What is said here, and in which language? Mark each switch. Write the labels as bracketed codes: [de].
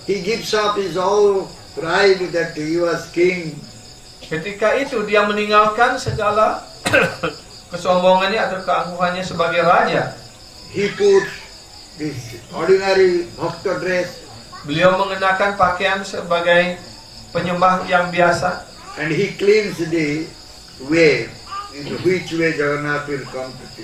[en] he gives up his whole pride that he was king. [id] ketika itu dia meninggalkan segala kesombongannya atau keangkuhannya sebagai raja. [en] He put this ordinary bhakta dress [id] Beliau mengenakan pakaian sebagai penyembah yang biasa, [en] and he cleans the way in which way Jagannath will come to this.